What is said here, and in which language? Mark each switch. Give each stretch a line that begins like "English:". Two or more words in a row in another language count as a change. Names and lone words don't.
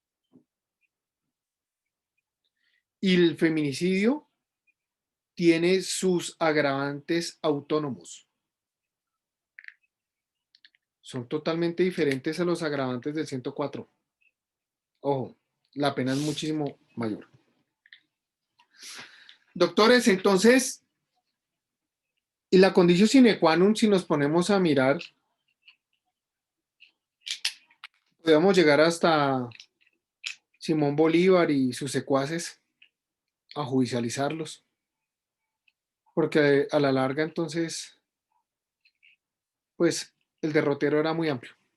Spanish: Y el feminicidio tiene sus agravantes autónomos. Son totalmente diferentes a los agravantes del 104. Ojo, la pena es muchísimo mayor. Doctores, entonces, y la
Latin: conditio sine qua non,
Spanish: si nos ponemos a mirar, podemos llegar hasta Simón Bolívar y sus secuaces a judicializarlos. Porque a la larga, entonces, pues, el derrotero era muy amplio.